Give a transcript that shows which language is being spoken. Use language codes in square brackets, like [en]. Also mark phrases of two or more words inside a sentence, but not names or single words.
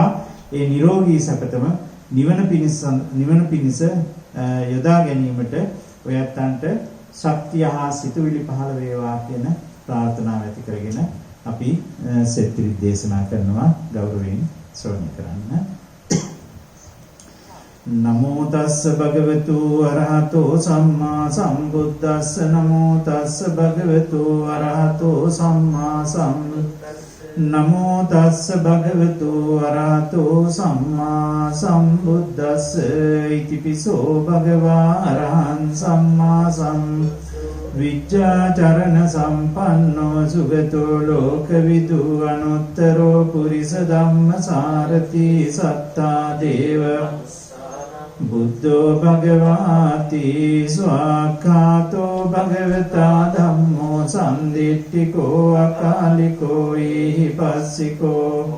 [si] ඒ නිරෝගී සැපතම නිවන පිණිස යොදා ගැනීමට ඔයත්න්ට ශක්තිය හා සිතුවිලි පහළ වේවා කියන ප්‍රාර්ථනාව ඇති කරගෙන අපි සෙත්තිරි දේශනා කරනවා. ගෞරවයෙන් ශ්‍රවණය කරන්න. [pi] නමෝ තස්ස භගවතු අරහතෝ සම්මා සම්බුද්දස්ස නමෝ තස්ස භගවතු අරහතෝ සම්මා සම්බුද්දස්ස නමෝ තස්ස භගවතු අරහතෝ සම්මා සම්බුද්දස්ස ඉතිපිසෝ භගවා අරහං සම්මා විච්ඡාචරණ සම්පන්නෝ සුගතෝ ලෝකවිදු අනුත්තරෝ පුරිස ධම්මසාරති සත්තා දේව බුද්ධෝ භගවාති ස්වාක්ඛාතෝ භගවතා ධම්මෝ සම්දිට්ඨිකෝ අකාලිකෝ ඊහිපස්සිකෝ